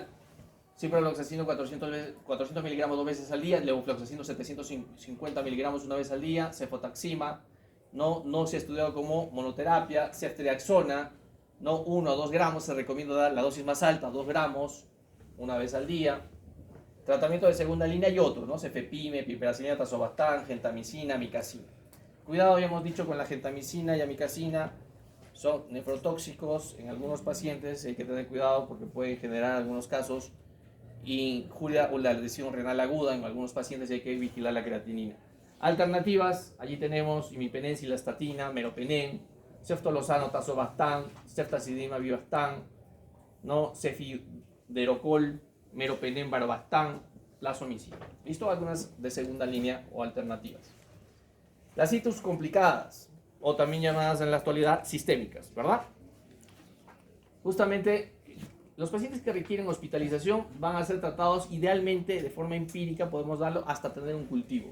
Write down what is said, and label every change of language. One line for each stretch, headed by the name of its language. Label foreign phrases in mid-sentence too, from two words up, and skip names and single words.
Spanish: Ciprofloxacino 400 miligramos 2 veces al día, levofloxacino 750 miligramos 1 vez al día, cefotaxima, no se ha estudiado como monoterapia, ceftriaxona, 1 o 2 gramos, se recomienda dar la dosis más alta, 2 gramos, 1 vez al día. Tratamiento de segunda línea y otros, ¿no? Cefepime, piperacilina, tazobactam, gentamicina, amicacina. Cuidado, habíamos dicho con la gentamicina y amicacina, son nefrotóxicos en algunos pacientes, hay que tener cuidado porque pueden generar en algunos casos injuria o la lesión renal aguda en algunos pacientes y hay que vigilar la creatinina. Alternativas, allí tenemos imipenem, cilastatina, meropenem, ceftolozano, tazobactam, ceftazidima, bivactam, ¿no? Cefiderocol, meropenem, varorbactam, plasomicina. ¿Listo? Algunas de segunda línea o alternativas. Las citus complicadas, o también llamadas en la actualidad sistémicas, ¿verdad? Justamente los pacientes que requieren hospitalización van a ser tratados idealmente de forma empírica, podemos darlo hasta tener un cultivo.